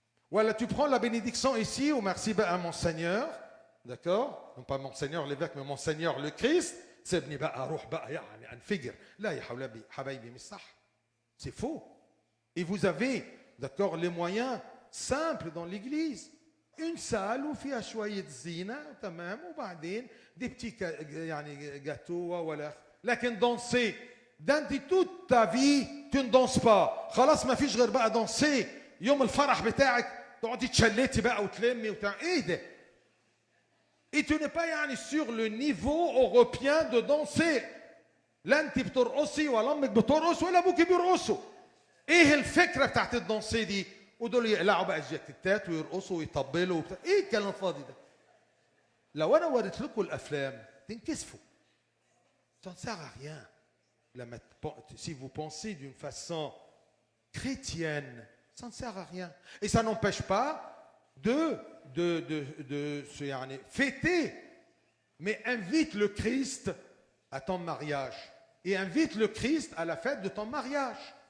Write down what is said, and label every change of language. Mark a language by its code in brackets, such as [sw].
[fr] Voilà, tu prends la bénédiction ici, au merci à mon Seigneur, d'accord? Non pas mon Seigneur l'évêque, mais mon Seigneur le Christ. C'est faux. Et vous avez, d'accord, les moyens simples dans l'église. Une salle où il y a [ar] شوية زينة تمام وبعدين [fr] des petits gâteaux [ar] ولا لكن [fr] danser toute ta vie tu ne danses pas [ar] خلاص ما فيش غير بقى danser يوم الفرح بتاعك تقعدي تشلتي بقى وتلمي ايه ده [fr] et tu n'es pas sur le niveau européen de danser [ar] لا انت بترقصي ولا امك بترقص ولا ابوك بيرقصوا ايه الفكره بتاعت الدانسيه دي ودول يقلعوا بقى الجاكيتات ويرقصوا ويطبلوا وبتاع. ايه الكلام الفاضي ده؟ لو انا وريت لكم الافلام تنكسفوا. [fr] Ça ne sert à rien. Si vous pensez d'une façon chrétienne, ça ne sert à rien. Et ça n'empêche pas de se fêter. Mais invite le Christ à ton mariage. Et invite le Christ à la fête de ton mariage.